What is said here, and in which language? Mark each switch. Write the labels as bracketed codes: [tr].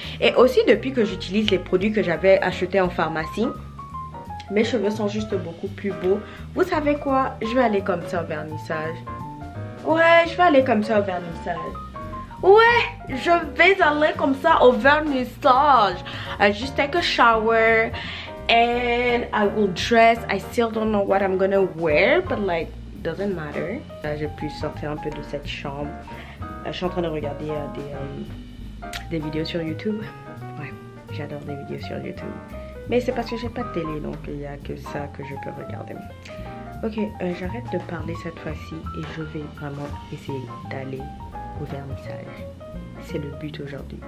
[fr] Et aussi depuis que j'utilise les produits que j'avais achetés en pharmacie. Mes cheveux sont juste beaucoup plus beaux. Vous savez quoi? Je vais aller comme ça au vernissage. Ouais, je vais aller comme ça au vernissage. Ouais, je vais aller comme ça au vernissage. [en] I just take a shower and I will dress. I still don't know what I'm gonna wear, but like, doesn't matter. [fr] J'ai pu sortir un peu de cette chambre. Je suis en train de regarder des vidéos sur YouTube. Ouais, j'adore des vidéos sur YouTube. Mais c'est parce que j'ai pas de télé, donc il n'y a que ça que je peux regarder. Ok, j'arrête de parler cette fois-ci et je vais vraiment essayer d'aller au vernissage. C'est le but aujourd'hui.